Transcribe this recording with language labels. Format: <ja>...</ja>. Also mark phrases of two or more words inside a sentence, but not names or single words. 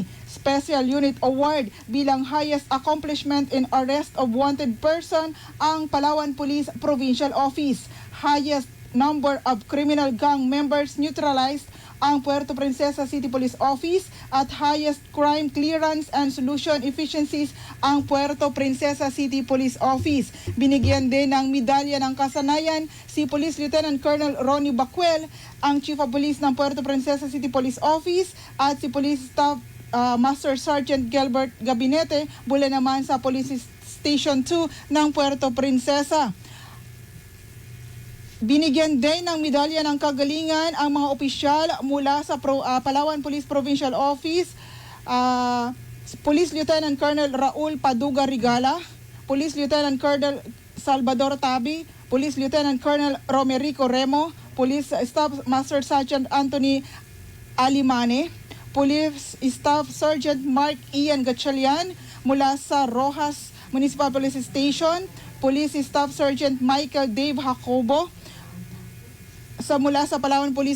<tl>Special Unit Award bilang</tl> <en>Highest Accomplishment in Arrest of Wanted Person</en> <tl>ang Palawan Police Provincial Office.</tl> <en>Highest number of criminal gang members neutralized</en> <tl>ang Puerto Princesa City Police Office at</tl> <en>highest crime clearance and solution efficiencies</en> <tl>ang Puerto Princesa City Police Office. Binigyan din ng medalya ng kasanayan si Police Lieutenant Colonel Ronnie Bacuel, ang</tl> <en>Chief of Police</en> <tl>ng Puerto Princesa City Police Office at si Police Staff Master Sergeant Gilbert Gabinete mula naman sa Police Station 2 ng Puerto Princesa. Binigyan din ng medalya ng kagalingan ang mga opisyal mula sa Palawan Police Provincial Office, Police Lieutenant Colonel Raul Paduga Rigala, Police Lieutenant Colonel Salvador Tabi, Police Lieutenant Colonel Romerico Remo, Police Staff Master Sergeant Anthony Alimane, Police Staff Sergeant Mark Ian Gatchalian mula sa Rojas Municipal Police Station, Police Staff Sergeant Michael Dave Jacobo mula sa Palawan Police</tl>